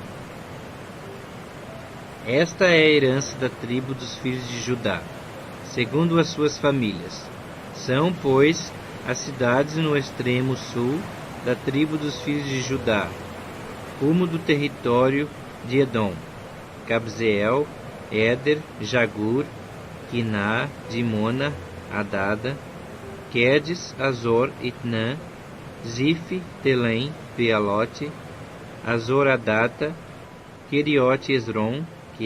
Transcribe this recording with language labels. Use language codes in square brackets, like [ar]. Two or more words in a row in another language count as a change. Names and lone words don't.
[pt] Esta é a herança da tribo dos filhos de Judá, segundo as suas famílias. São, pois, as cidades no extremo sul da tribo dos filhos de Judá, rumo do território de Edom: Cabzeel, Éder, Jagur, Quiná, Dimona, Adada, Quedes, Azor, Itnã, Zif, Telém, Bealote, Azor Adata, Queriote Esrom, que